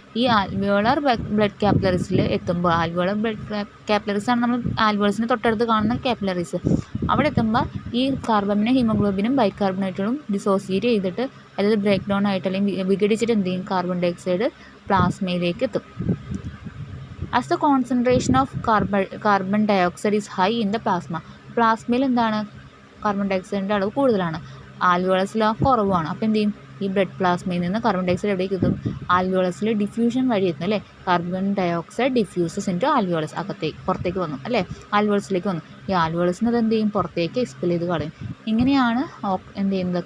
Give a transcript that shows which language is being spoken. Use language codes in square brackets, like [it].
[ml] ഈ alveolar blood കാപ്പിലറീസിൽ എത്തുമ്പോൾ, alveolar blood capillaries ആണ് നമ്മൾ ആൽവിയോൾസിന് തൊട്ടടുത്ത് കാണുന്ന കാപ്പിലറീസ്. അവിടെ എത്തുമ്പോൾ ഈ കാർബമിനോ ഹീമോഗ്ലോബിനും ബൈകാർബണേറ്റുകളും ഡിസോസിയേറ്റ് ചെയ്തിട്ട്, അതായത് ബ്രേക്ക് ഡൗൺ ആയിട്ട് അല്ലെങ്കിൽ വിഘടിച്ചിട്ട് എന്ത് ചെയ്യും? കാർബൺ ഡൈ ഓക്സൈഡ് പ്ലാസ്മയിലേക്ക് എത്തും. [en] As the concentration of carbon dioxide is high in the plasma. [ml] പ്ലാസ്മയിൽ എന്താണ്? കാർബൺ ഡൈ ഓക്സൈഡിൻ്റെ അളവ് കൂടുതലാണ്, ആൽവിയോളസിൽ കുറവാണ്. അപ്പോൾ എന്ത് ചെയ്യും? ഈ ബ്ലഡ് പ്ലാസ്മയിൽ നിന്ന് കാർബൺ ഡൈ ഓക്സൈഡ് എവിടേക്ക് എത്തും? ആൽവിയോളസിൽ ഡിഫ്യൂഷൻ വഴി എത്തും അല്ലേ? [en] Carbon dioxide diffuses into alveolus. [ml] പുറത്തേക്ക് വന്നു അല്ലേ? ആൽവിയോളസിലേക്ക് വന്നു. ഈ ആൽവിയോളസിന് അത് എന്ത് ചെയ്യും? പുറത്തേക്ക് എക്സ്പെൽ ചെയ്ത് കളയും. ഇങ്ങനെയാണ് എന്ത് ചെയ്യുന്നത്?